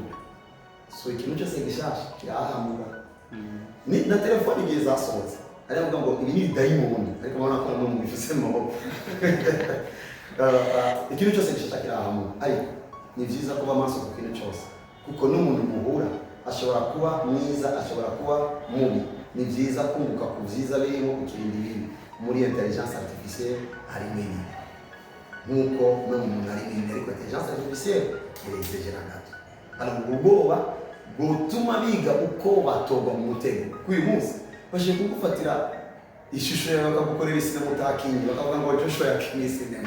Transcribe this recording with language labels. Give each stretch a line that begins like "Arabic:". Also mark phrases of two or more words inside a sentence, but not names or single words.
Rundi: So ikintu cyose gishasha kirahamura. Ni na telefone igihe zasohotse ari avuga ngo ibi ni bidayimoni, ariko babona ko no mu bifise mu ikintu cyose gishasha kirahamura. Ariko ni byiza kuba maso ku kintu cyose, kuko n'umuntu muhura ashobora kuba mwiza, ashobora kuba mubi. Ni byiza kunguka ku byiza birimo ukirindi ibindi. Muri
French: intelligence artificielle
Rundi: hari ibintu nkuko no mu muntu hari ibintu, ariko
French: intelligence artificielle
Rundi: irezejera gato. Hano ubwoba butuma biga uko batogwa mu mutego. Kuyu munsi bashe kugufatira ishusho yawe bakagukorera isinema utakinyi, bakavuga ngo Joshua yakinye sinema.